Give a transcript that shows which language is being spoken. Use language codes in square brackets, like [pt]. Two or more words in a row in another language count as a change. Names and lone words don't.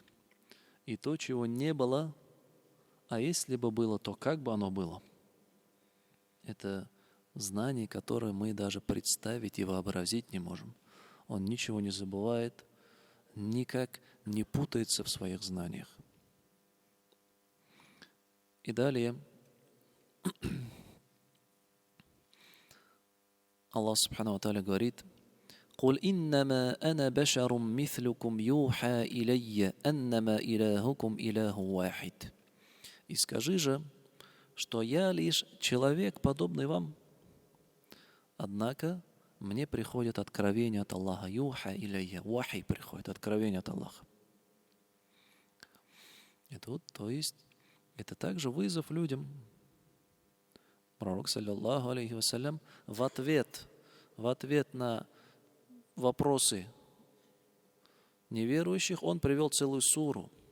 [ru] И то, чего не было, а если бы было, то как бы оно было. Это знание, которое мы даже представить и вообразить не можем. Он ничего не забывает, никак не путается в своих знаниях. И далее [ar] الله سبحانه وتعالى говорит: «قل إنما أنا بشر مثلكم يوحى إلي أنما إلهكم إله واحد». [ru] И скажи же, что я лишь человек, подобный вам. Однако мне приходит откровение от Аллаха. [ar] يوحى إلي, [ru] вахи приходит, откровение от Аллаха. И тут, то есть, это также вызов людям. Пророк, [ar] صلى الله عليه وسلم, [ru] в ответ на вопросы неверующих, он привел целую суру.